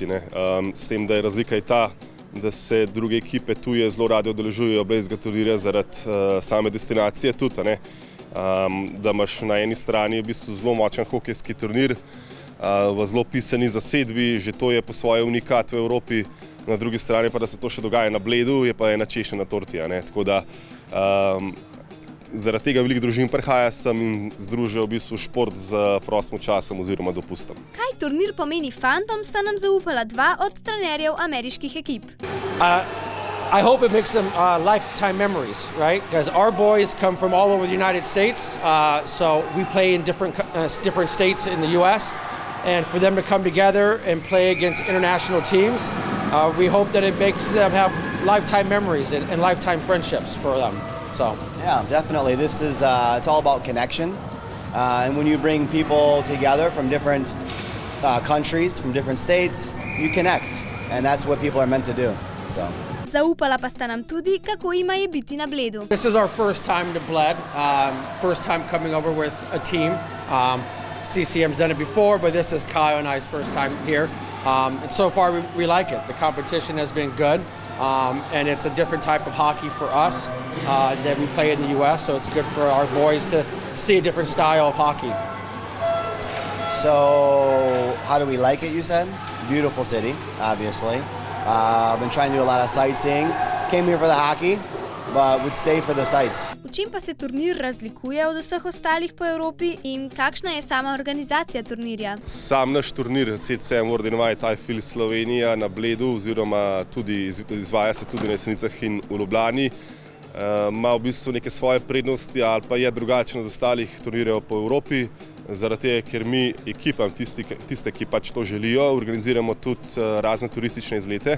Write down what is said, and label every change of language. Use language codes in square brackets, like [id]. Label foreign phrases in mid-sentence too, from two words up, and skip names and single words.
[sl] S tem, da je razlika ta, da se druge ekipe tuje zelo rade udeležujejo blejskega turnirja zaradi same destinacije tudi, da imaš na eni strani v bistvu zelo močen hokejski turnir, v zelo pisani zasedbi, že to je po svoje unikat v Evropi, na drugi strani pa, da se to še dogaja na Bledu, je pa ena češnja na torti, ne. Tako da zaradi tega veliko družin prihaja sem in združijo v bistvu šport z prostim časom oziroma dopustom. Kaj turnir pomeni fantom, sta nam zaupala dva od trenerjev ameriških ekip. [en] I hope it makes them lifetime memories, right? Because our boys come from all over the United States, so we play in different states in the U.S., and for them to come together and play against international teams, we hope that it makes them have lifetime memories and lifetime friendships for them. So. Yeah, definitely. This is it's all about connection, and when you bring people together from different countries, from different states, you connect, and that's what people are meant to do. So. [sl] Zaupala pa sta nam tudi, kako jima je biti na Bledu. [en] This is our first time to Bled, first time coming over with a team. CCM's done it before, but this is Kyle and I's first time here. And so far we like it. The competition has been good, and it's a different type of hockey for us that we play in the US, so it's good for our boys to see a different style of hockey. So, how do we like it, you said? Beautiful city, obviously. I've been trying to do a lot of sightseeing. Came here for the hockey, but would stay for the sights. [sl] V čem pa se turnir razlikuje od vseh ostalih po Evropi in kakšna je sama organizacija turnirja? Sam naš turnir CCM World Invite iFeel Slovenija na Bledu oziroma tudi izvaja se tudi na Jesenicah in v Ljubljani, ima v bistvu neke svoje prednosti ali pa je drugačen od ostalih turnirjev po Evropi, zaradi tega, ker mi ekipam, tiste, ki pač to želijo, organiziramo tudi razne turistične izlete.